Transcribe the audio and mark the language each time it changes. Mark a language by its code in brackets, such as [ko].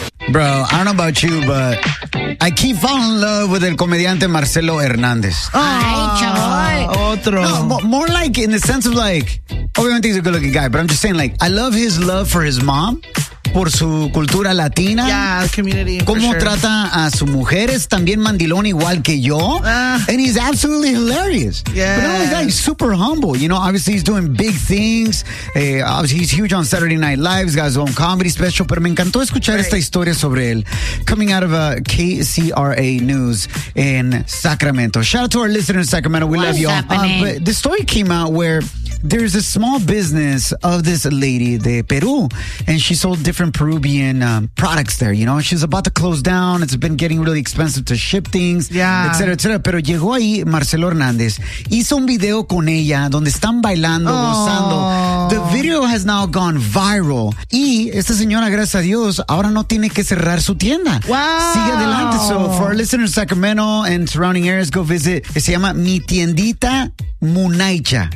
[en] Bro, I don't know about you, but I keep falling in love with [es] el comediante [en] Marcelo Hernández. [es] Ay, chaval. Otro. [en] No, more like in the sense of like, [es] obviamente [en] he's a good looking guy, but I'm just saying like, I love his love for his mom, [es] por su cultura latina. [en] Yeah, community. [es] Cómo [en] sure. [es] trata a su mujer, es también mandilón igual que yo. [en] And he's absolutely hilarious. Yeah. But not only that, he's super humble. You know, obviously he's doing big things. Obviously he's huge on Saturday Night Live. He's got his own comedy special. [es] Pero me encantó escuchar esta historia sobre él. [en] Coming out of KCRA News in Sacramento. Shout out to our listeners in Sacramento. We what love you happening? All. But the story came out where there's a small business of this lady [es] de Peru, [en] and she sold different Peruvian products there. You know, she's about to close down. It's been getting really expensive to ship things, yeah, et cetera, et cetera. [es] Pero llegó ahí Marcelo Hernández, hizo un video con ella donde están bailando, oh, gozando. [en] The video has now gone viral. [es] Y esta señora, gracias a Dios, ahora no tiene que cerrar su tienda. [en] Wow. [es] Sigue adelante. [en] So for our listeners in Sacramento and surrounding areas, go visit. [es] Se llama Mi Tiendita Munaicha.